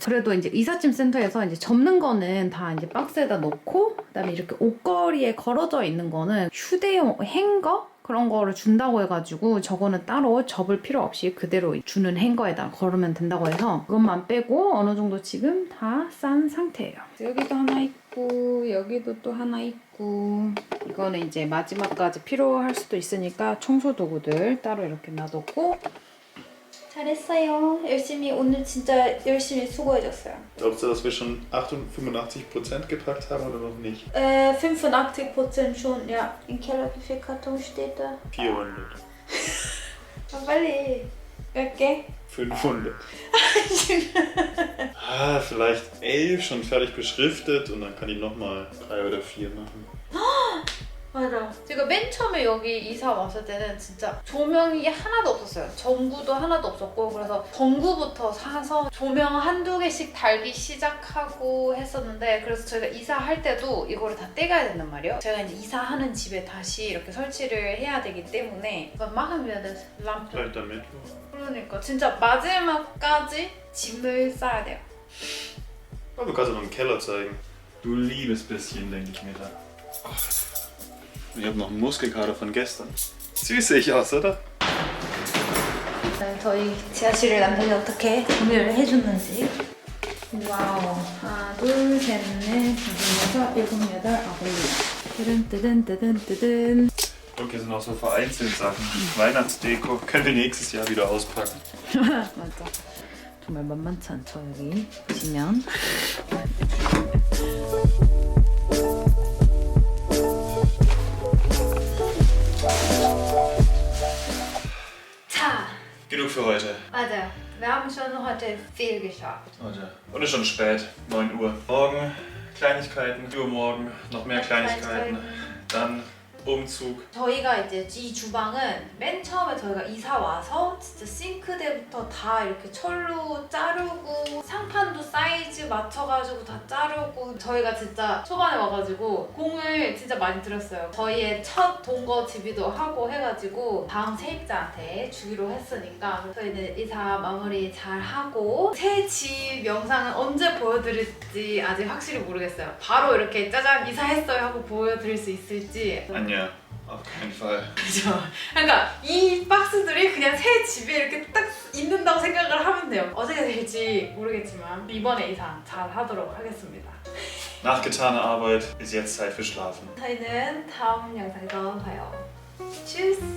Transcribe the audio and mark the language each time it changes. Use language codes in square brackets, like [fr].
[ko] 그래도 이제 이삿짐 센터에서 이제 접는 거는 다 이제 박스에다 넣고 그다음에 이렇게 옷걸이에 걸어져 있는 거는 휴대용 행거 그런 거를 준다고 해가지고 저거는 따로 접을 필요 없이 그대로 주는 행거에다 걸으면 된다고 해서 그것만 빼고 어느 정도 지금 다 싼 상태예요. 여기도 하나 있고 여기도 또 하나 있고 이거는 이제 마지막까지 필요할 수도 있으니까 청소 도구들 따로 이렇게 놔뒀고 잘했어요. 열심히 오늘 진짜 열심히 수고해줬어요. [de] Glaubst du, dass wir schon 85% gepackt haben oder noch nicht? 85% schon, ja. Im Keller, wie viel Karton steht da? 400. [ko] 빨리. 몇 개? [de] 500. Vielleicht 11 schon fertig beschriftet und dann kann ich nochmal 3 oder 4 machen. [ko] 맞아. 제가 맨 처음에 여기 이사 왔을 때는 진짜 조명이 하나도 없었어요. 전구도 하나도 없었고 그래서 전구부터 사서 조명 한두 개씩 달기 시작하고 했었는데 그래서 저희가 이사할 때도 이거를 다 떼가야 된단 말이에요. 제가 이제 이사하는 집에 다시 이렇게 설치를 해야 되기 때문에 막하면 람프 [de] Vielleicht am Mittwoch. [ko] 그러니까 진짜 마지막까지 짐을 싸야 돼요. [de] Aber du kannst ja noch einen Keller zeigen. Du liebes bisschen, denke ich mir da. Ich habe noch einen Muskelkater von gestern. Süß sehe ich aus, oder? [ko] 저희 지하실을 남편이 어떻게 정리를 해줬는지. 와우. 하나, 둘, 셋, 넷, 다섯, 여섯, 일곱, 여덟, 아홉. 뜨든. [de] Und hier sind auch so vereinzelt Sachen. Weihnachtsdeko können wir nächstes Jahr wieder auspacken. [ko] 맞아. 정말 만만치 않죠, 여기. 보시면. 자, [de] Genug für heute. [ko] 맞아요. [de] Wir haben schon heute viel geschafft. Und es ist schon spät, 9 Uhr. Morgen Kleinigkeiten, übermorgen noch mehr Kleinigkeiten. Dann Umzug. [ko] 저희가 이제 이 주방은 맨 처음에 저희가 이사 와서 진짜 싱크대부터 다 이렇게 철로 자르고 상판도 사이즈 맞춰가지고 다 자르고 저희가 진짜 초반에 와가지고 공을 진짜 많이 들였어요. 저희의 첫 동거집이기도 하고 해가지고 다음 세입자한테 주기로 했으니까 저희는 이사 마무리 잘 하고 새 집 영상은 언제 보여드릴지 아직 확실히 모르겠어요. 바로 이렇게 짜잔 이사했어요 하고 보여드릴 수 있을지. [de] Anja, auf keinen Fall. [ko] 그죠? 그러니까 이 박스들이 그냥 새 집에 이렇게 딱 있는다고 생각을 하면 돼요. 어떻게 될지 모르겠지만 이번에 이상 잘 하도록 하겠습니다. [de] Nach getaner Arbeit ist jetzt Zeit für Schlafen. [ko] 저희는 다음 영상에서 봐요. [de] Tschüss!